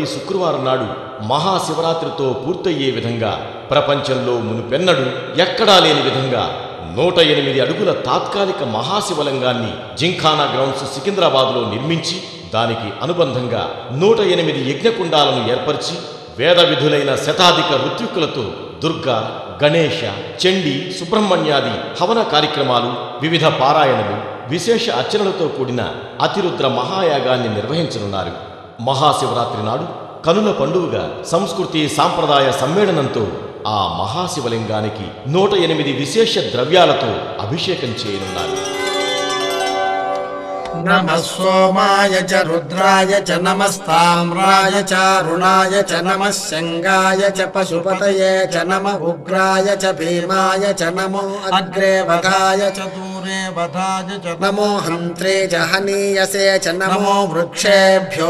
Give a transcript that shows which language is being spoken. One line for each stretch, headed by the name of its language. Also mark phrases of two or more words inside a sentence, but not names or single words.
Telugu: శుక్రవారం నాడు మహాశివరాత్రితో పూర్తయ్యే విధంగా ప్రపంచంలో మునుపెన్నడూ ఎక్కడా లేని విధంగా 108 అడుగుల తాత్కాలిక మహాశివలింగాన్ని జింఖానా గ్రౌండ్స్ సికింద్రాబాద్లో నిర్మించి దానికి అనుబంధంగా 108 యజ్ఞకుండాలను ఏర్పరిచి వేద విధులైన శతాధిక ఋత్విక్కులతో దుర్గా, గణేశ, చండీ, సుబ్రహ్మణ్యాది హవన కార్యక్రమాలు, వివిధ పారాయణలు, విశేష అర్చనలతో కూడిన అతిరుద్ర మహాయాగాన్ని నిర్వహించనున్నారు. మహాశివరాత్రి నాడు కనుల పండుగగా సంస్కృతి సాంప్రదాయ సమ్మేళనంతో ఆ మహాశివలింగానికి 108 విశేష ద్రవ్యాలతో అభిషేకం చేయనున్నారు.
Sanskrit: नमः सोमाय च रुद्राय च नमस्ताम्राय च अरुणाय च नमः शंगाय च पशुपतये च नमः उग्राय च भीमाय च नमो अग्रे वधाय च दूरे वधाय च नमो हन्त्रे च हनीयसे च नमो वृक्षेभ्यो